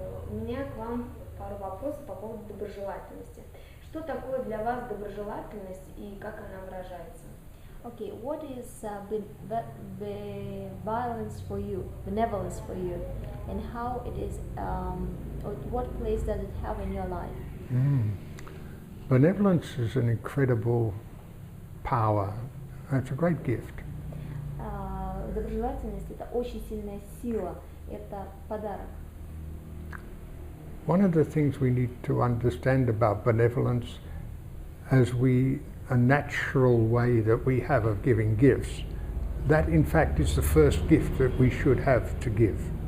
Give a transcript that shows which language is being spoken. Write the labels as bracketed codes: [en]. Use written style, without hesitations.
[ru] У меня к вам пару вопросов по поводу доброжелательности. Что такое для вас доброжелательность и как она выражается? [en] Okay, what is benevolence for you, and how it is, or what place does it have in your life? Benevolence is an incredible power. It's a great gift. [ru] Доброжелательность — это очень сильная сила, это подарок. [en] One of the things we need to understand about benevolence as a natural way that we have of giving gifts, that in fact is the first gift that we should have to give.